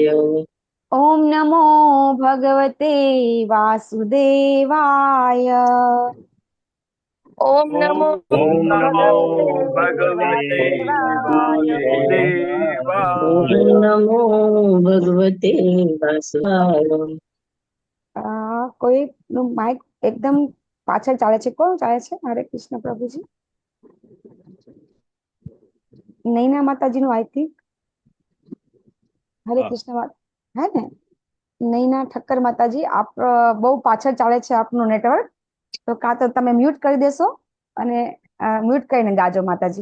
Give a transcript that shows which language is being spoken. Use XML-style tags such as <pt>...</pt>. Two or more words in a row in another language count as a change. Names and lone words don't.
<sa>ओम नमो भगवते वासुदेवाय. ओम नमो भगवते वासुदेवाय. नमो भगवते वासुदेवाय.</sa> <gu>કોઈ નું માઇક એકદમ પાછળ ચાલે છે, કોણ ચાલે છે? હરે કૃષ્ણ પ્રભુજી. નૈના માતાજી નું</gu> <en>I think.</en> <gu>હરે કૃષ્ણ હે ને નૈના ઠક્કર માતાજી આપ બહુ પાછળ ચાલે છે આપનું નેટવર્ક, તો કાં તો તમે મ્યુટ કરી દેશો અને મ્યુટ કરીને ગાજો માતાજી.</gu>